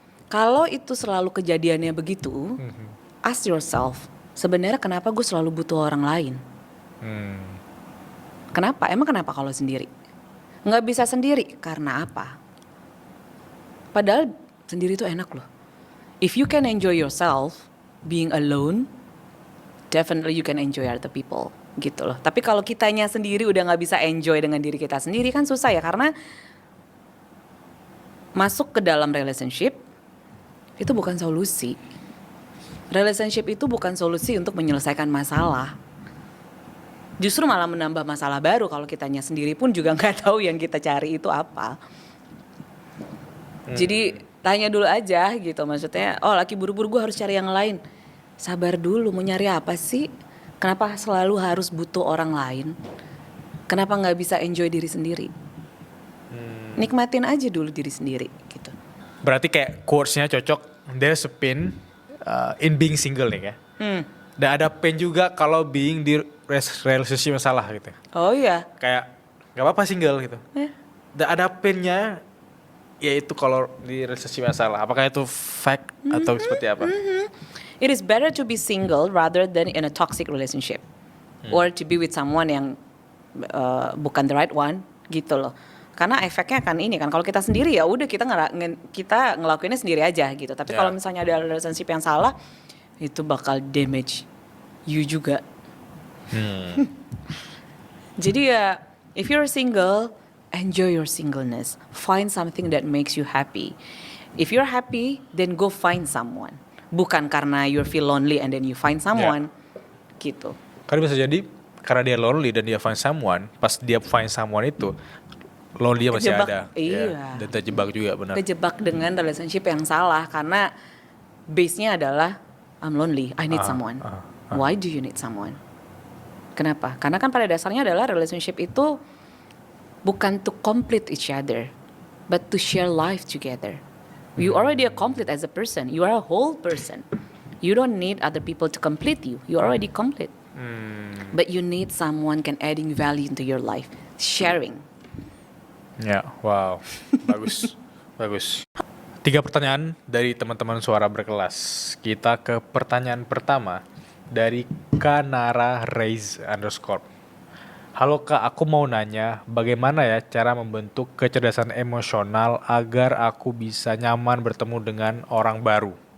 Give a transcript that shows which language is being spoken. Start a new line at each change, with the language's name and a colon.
Indonesian: Kalau itu selalu kejadiannya begitu,
English: ask yourself,
Indonesian: sebenarnya kenapa gue selalu butuh orang lain? Kenapa? Emang kenapa kalau sendiri? Nggak bisa sendiri, karena apa? Padahal sendiri itu enak loh.
English: If you can enjoy yourself, being alone, definitely you can enjoy other people.
Indonesian: Gitu loh. Tapi kalau kitanya sendiri udah nggak bisa enjoy dengan diri kita sendiri kan susah ya. Karena masuk ke dalam relationship, itu bukan solusi. Relationship itu bukan solusi untuk menyelesaikan masalah. Justru malah menambah masalah baru kalau kitanya sendiri pun juga nggak tahu yang kita cari itu apa. Jadi tanya dulu aja gitu, maksudnya laki buru-buru gue harus cari yang lain. Sabar dulu, mau nyari apa sih? Kenapa selalu harus butuh orang lain? Kenapa nggak bisa enjoy diri sendiri? Nikmatin aja dulu diri sendiri gitu. Berarti kayak quotes-nya cocok,
English: there's a pain in being single
Indonesian: nih ya. Dan ada pain juga kalau being di relationship yang salah gitu. Oh iya. Kayak gak apa-apa single gitu. Dan ada pain-nya yaitu kalau di relationship yang salah. Apakah itu fact atau seperti apa?
English: It is better to be single rather than in a toxic relationship, or to be with someone
Indonesian: yang bukan
English: the right one,
Indonesian: gitu loh. Karena efeknya kan ini kan, kalau kita sendiri ya udah kita ngelakuinnya sendiri aja gitu. Tapi kalau misalnya ada relationship yang salah, itu bakal
English: damage you
Indonesian: juga. Jadi ya,
English: if you're single, enjoy your singleness. Find something that makes you happy. If you're happy, then go find someone.
Indonesian: Bukan karena
English: you feel lonely and then you find someone,
Indonesian: gitu. Karena bisa jadi karena dia lonely dan dia find someone, pas dia find someone itu lonely masih Kejebak, ada. iya. Dan terjebak juga benar. Kejebak dengan relationship yang salah karena base-nya adalah
English: I'm lonely, I need someone. Why do you need someone?
Indonesian: Kenapa? Karena kan pada dasarnya adalah relationship itu bukan
English: to complete each other, but to share life together. You already are complete as a person. You are a whole person. You don't need other people to complete you. You already complete. But you need someone can adding value into your life. Sharing.
Indonesian: Ya, wow. Bagus. Bagus. 3 pertanyaan dari teman-teman suara berkelas. Kita ke pertanyaan pertama dari Kanara Raise _ Halo Kak, aku mau nanya bagaimana ya cara membentuk kecerdasan emosional agar aku bisa nyaman bertemu dengan orang baru?